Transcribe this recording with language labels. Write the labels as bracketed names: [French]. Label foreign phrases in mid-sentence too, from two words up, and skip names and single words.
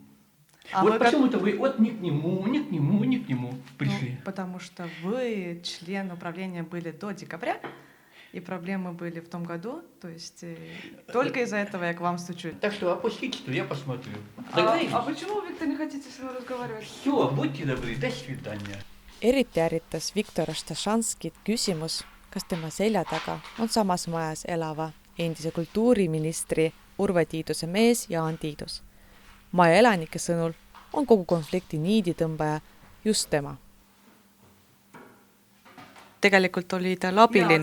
[Russian] Почему-то вы ни к нему пришли. Потому что вы член управления были до декабря, и проблемы были в том году, то есть только из-за этого я к вам стучу. Так что опустите, что я посмотрю. А почему, Виктор, не хотите с ним разговаривать? Все, будьте добры, до свидания. [Estonian] Eriti ärritas Viktor Rastaszanskit küsimus, kas tema selja taga on samas majas elava endise kultuuriministri Urve Tiiduse mees Jaan Tiidus. Maja elanike sõnul on kogu konflikti niiditõmbaja just tema. Tegelikult oli ta abiline.